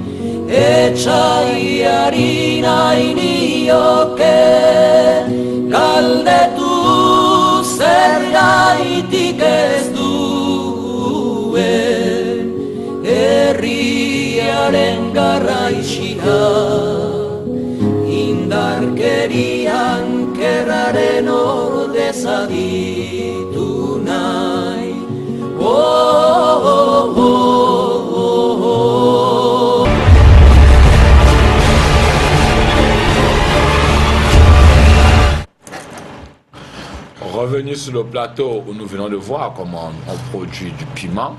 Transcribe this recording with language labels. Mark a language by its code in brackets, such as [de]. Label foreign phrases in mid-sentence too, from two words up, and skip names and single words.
[eu] Etxaiari nahi nioke galdetu zergaitik ez duen herriaren garraixia indarkerian gerraren ordez aditu nahi. [fr] Revenir sur le plateau où nous venons de voir comment on produit du piment.